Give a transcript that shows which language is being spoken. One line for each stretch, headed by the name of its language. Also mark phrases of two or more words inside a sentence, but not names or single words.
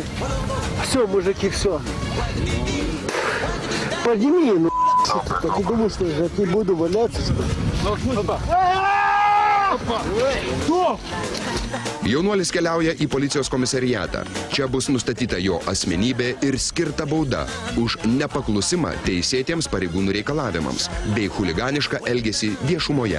Russian: Все, мужики, все. Подними, ну, ты думаешь, что я не буду валяться?
Lithuanian: Jaunuolis keliauja į policijos komisariatą. Čia bus nustatyta jo asmenybė ir skirta bauda už nepaklusimą teisėtiems pareigūnų reikalavimams bei chuliganišką elgesį viešumoje.